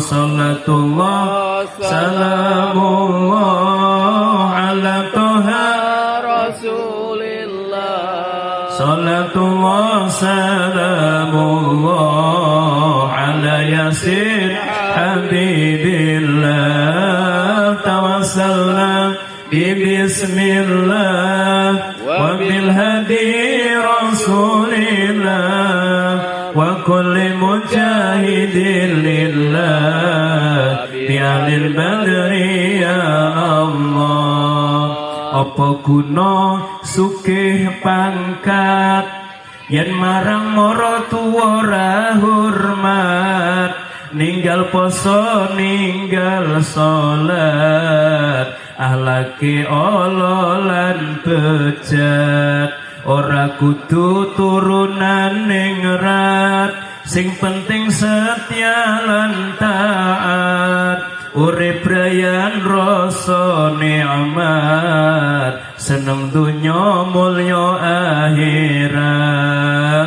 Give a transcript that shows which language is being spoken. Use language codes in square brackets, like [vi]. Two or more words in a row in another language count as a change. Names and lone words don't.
[ar] صلاة الله سلام الله على طه رسول الله، صلاة الله سلام الله على ياسين حبيب الله، توسلنا بسم الله وبالهادي رسول الله وكل مجاهد لله بأهل البدر يا الله. [jv] Apa guna sugih pangkat yen marang maratuwa ora hormat, ninggal poso ninggal salat, ahlake ala lan bejat, ora kudu turunan ning rat, sing penting setia lan taat, urip rayan rasa nikmat, seneng dunya mulya akhirat.